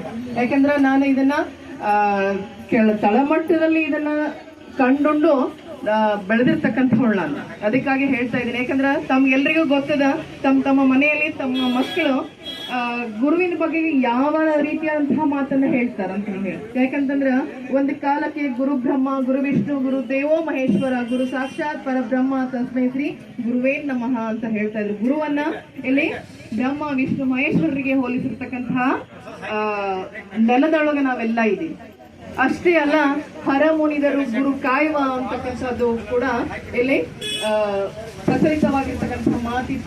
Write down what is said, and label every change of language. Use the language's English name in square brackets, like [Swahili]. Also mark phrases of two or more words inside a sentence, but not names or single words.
[Kannada] ಯಾಕಂದ್ರೆ ನಾನು ಇದನ್ನ ತಳಮಟ್ಟದಲ್ಲಿ ಇದನ್ನ ಕಂಡುಂಡು ಬೆಳೆದಿರ್ತಕ್ಕಂಥವಳು ನಾನು. ಅದಕ್ಕಾಗಿ ಹೇಳ್ತಾ ಇದ್ದೀನಿ. ಯಾಕಂದ್ರೆ ತಮ್ಗೆಲ್ರಿಗೂ ಗೊತ್ತದ ತಮ್ಮ ಮನೆಯಲ್ಲಿ ತಮ್ಮ ಮಕ್ಕಳು ಗುರುವಿನ ಬಗ್ಗೆ ಯಾವ ರೀತಿಯಾದಂತಹ ಮಾತನ್ನ ಹೇಳ್ತಾರಂತ ಹೇಳಿ. ಯಾಕಂತಂದ್ರ ಒಂದು ಕಾಲಕ್ಕೆ [Sanskrit] ಗುರು ಬ್ರಹ್ಮ ಗುರು ವಿಷ್ಣು ಗುರು ದೇವೋ ಮಹೇಶ್ವರ ಗುರು ಸಾಕ್ಷಾತ್ ಪರಬ್ರಹ್ಮ ತಸ್ಮೈ ಶ್ರೀ ಗುರುವೇ ನಮಃ [Kannada] ಅಂತ ಹೇಳ್ತಾ ಇದ್ರು. ಗುರುವನ್ನ ಇಲ್ಲಿ ಬ್ರಹ್ಮ ವಿಷ್ಣು ಮಹೇಶ್ವರರಿಗೆ ಹೋಲಿಸಿರ್ತಕ್ಕಂತಹ ನೆಲದೊಳಗೆ ನಾವೆಲ್ಲ ಇದ್ದೀವಿ. ಅಷ್ಟೇ ಅಲ್ಲ, ಹರ ಮುನಿದರು ಗುರು ಕಾಯುವ ಅಂತಕ್ಕಂಥದ್ದು ಕೂಡ ಇಲ್ಲಿ ಪ್ರಚಲಿತವಾಗಿರ್ತಕ್ಕಂತಹ ಮಾತಿತ್ತು.